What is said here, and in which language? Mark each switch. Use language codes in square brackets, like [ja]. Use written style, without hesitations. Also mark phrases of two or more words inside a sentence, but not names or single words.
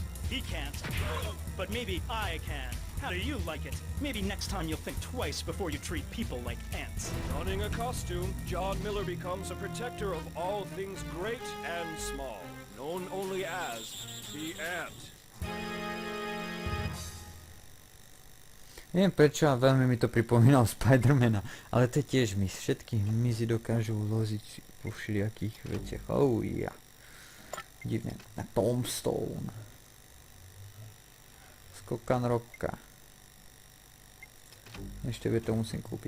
[en] He can't. But maybe I can. How do you like it? Maybe next time you'll think twice before you treat people like ants. Donning a costume, John Miller becomes a protector of all things great and small, known only as the Ant. [sk] Neviem prečo, a veľmi mi to pripomínal Spidermana, ale to je tiež mis. Všetky hmyzy dokážu loziť po všelijakých veciach. Oh ja. Divne. Na Tombstone. Skokan roka. Ešte to musím kúpiť.